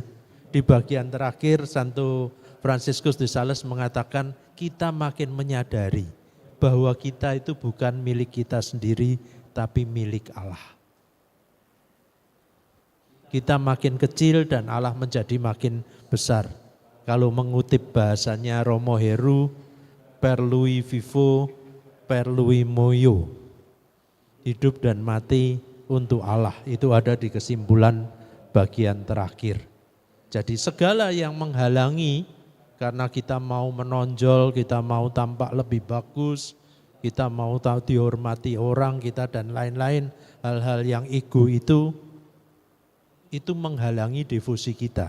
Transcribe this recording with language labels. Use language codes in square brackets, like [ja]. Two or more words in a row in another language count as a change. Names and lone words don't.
[id] Di bagian terakhir Santo Franciscus de Sales mengatakan kita makin menyadari bahwa kita itu bukan milik kita sendiri tapi milik Allah. Kita makin kecil dan Allah menjadi makin besar. Kalau mengutip bahasanya Romo Heru, [it] per lui vivo, per lui moyo. [id] Hidup dan mati untuk Allah, itu ada di kesimpulan bagian terakhir. Jadi segala yang menghalangi karena kita mau menonjol, kita mau tampak lebih bagus, kita mau tahu dihormati orang kita dan lain-lain, hal-hal yang ego itu menghalangi devosi kita.